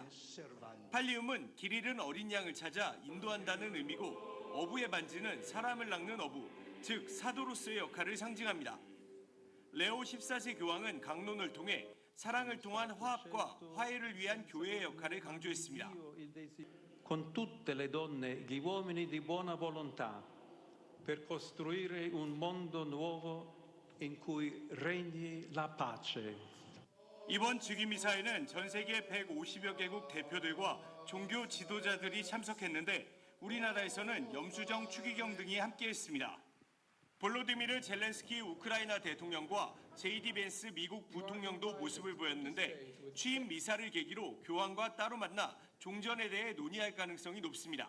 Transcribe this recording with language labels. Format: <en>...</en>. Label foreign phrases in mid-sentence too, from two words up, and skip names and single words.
<ko>팔리움은 길 잃은 어린 양을 찾아 인도한다는 의미고 어부의 반지는 사람을 낚는 어부, 즉 사도로서의 역할을 상징합니다. 레오 14세 교황은 강론을 통해 사랑을 통한 화합과 화해를 위한 교회의 역할을 강조했습니다.</ko> <it>Con tutte le donne e gli uomini di buona volontà per costruire un mondo nuovo in cui regni la pace.</it> <ko>이번 즉위미사에는 전 세계 150여 개국 대표들과 종교 지도자들이 참석했는데 우리나라에서는 염수정 추기경 등이 함께했습니다. 볼로디미르 젤렌스키 우크라이나 대통령과 제이디 벤스 미국 부통령도 모습을 보였는데 취임 미사를 계기로 교황과 따로 만나 종전에 대해 논의할 가능성이 높습니다.</ko>